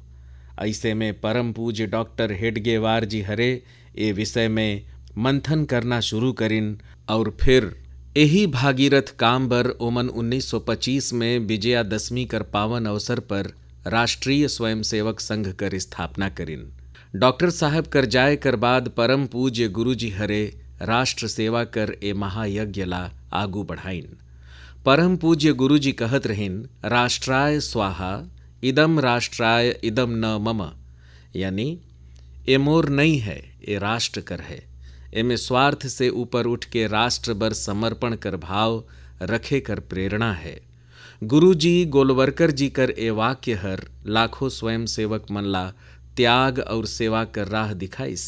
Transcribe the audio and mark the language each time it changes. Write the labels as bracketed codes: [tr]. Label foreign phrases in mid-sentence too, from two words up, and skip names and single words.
[hne] ऐसे में परम पूज्य डॉक्टर हेडगेवार जी हरे ये विषय में मंथन करना शुरू करिन और फिर यही भागीरथ काम बर ओमन 1925 में विजयादशमी कर पावन अवसर पर राष्ट्रीय स्वयंसेवक संघ कर स्थापना करिन। डॉक्टर साहब कर जाए कर बाद परम पूज्य गुरु जी हरे राष्ट्र सेवा कर ए महायज्ञ ला आगू बढ़ाइन। परम पूज्य गुरु जी कहत रहिन, [sa] राष्ट्राय स्वाहा इदम राष्ट्राय इदम न मम, [hne] यानी ए मोर नहीं है, ए राष्ट्र कर है। एमें स्वार्थ से ऊपर उठ के राष्ट्र बर समर्पण कर भाव रखे कर प्रेरणा है। गुरु जी गोलवरकर जी कर ए वाक्य हर लाखों स्वयंसेवक मन ला त्याग और सेवा कर राह दिखाइस।